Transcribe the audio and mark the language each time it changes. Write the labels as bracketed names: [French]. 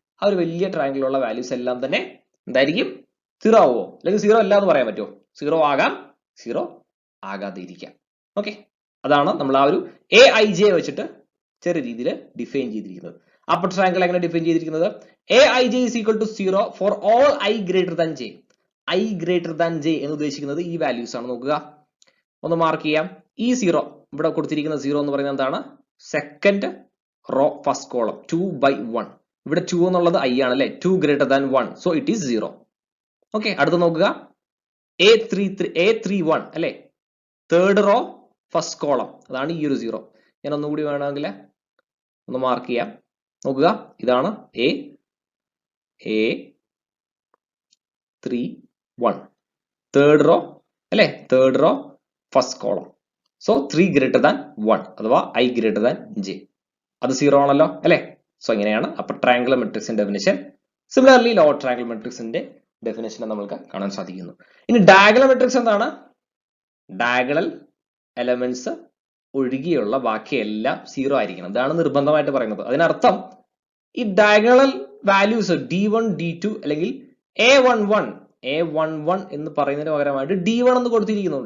[Malayalam] ആ ഒരു വലിയ ട്രയാങ്കിളിലുള്ള വാല്യൂസ് എല്ലാം തന്നെ എന്തായിരിക്കും? 0 ആവുമോ? അല്ലെങ്കിൽ 0 അല്ല എന്ന് പറയാൻ പറ്റുമോ? 0 ആകാം, 0 ആകാതെ ഇരിക്കാം. ഓക്കെ, അതാണ് നമ്മൾ ആ ഒരു AIJ വെച്ചിട്ട് ചെറിയ രീതിയിൽ ഡിഫൈൻ ചെയ്തിരിക്കുന്നത്. അപ്പർ ട്രയാങ്കിൾ എങ്ങനെ ഡിഫൈൻ ചെയ്തിരിക്കുന്നത്? [English] AIJ is equal to 0 for all I greater than j. I greater than j [Malayalam] എന്ന് ഉദ്ദേശിക്കുന്നത് ഈ വാല്യൂസ് ആണ്. നോക്കുക, ഒന്ന് മാർക്ക് ചെയ്യാം. ഈ 0 ഇവിടെ കൊടുത്തിരിക്കുന്ന 0 എന്ന് പറയുന്നത് എന്താണ്? Second [English] Row first column 2/1. [Malayalam] ഇവിടെ 2 എന്നുള്ളത് I ആണ് അല്ലെ, [English] 2 greater than 1, so it is 0. [Malayalam] Okay, അടുത്ത് നോക്കുക A31 അല്ലെ, തേർഡ് റോ ഫസ്റ്റ് കോളം, അതാണ് ഈ ഒരു 0. ഞാൻ ഒന്നുകൂടി വേണമെങ്കിൽ ഒന്ന് മാർക്ക് ചെയ്യാം. നോക്കുക, ഇതാണ് A31, തേർഡ് റോ അല്ലെ, third row first column. [English] So 3 greater than 1 അഥവാ I greater than J. [Malayalam] അത് 0 ആണല്ലോ അല്ലെ. സോ ഇങ്ങനെയാണ് അപ്പർ ട്രയാങ്കുലർ മെട്രിക്സിന്റെ ഡെഫിനിഷൻ. സിമിലർലി ലോവർ ട്രയാങ്കുലർ മെട്രിക്സിന്റെ ഡെഫിനിഷൻ നമുക്ക് കാണാൻ സാധിക്കുന്നു. ഇനി ഡയഗണൽ മെട്രിക്സ് എന്താണ്? ഡയഗണൽ എലമെന്റ്സ് ഒഴികെയുള്ള ബാക്കിയെല്ലാം 0 ആയിരിക്കണം. ഇതാണ് നിർബന്ധമായിട്ട് പറയുന്നത്. അതിനർത്ഥം ഈ ഡയഗണൽ വാല്യൂസ് D1 D2 അല്ലെങ്കിൽ A11 എന്ന് പറയുന്നതിന് പകരമായിട്ട് D1 എന്ന് കൊടുത്തിരിക്കുന്നു.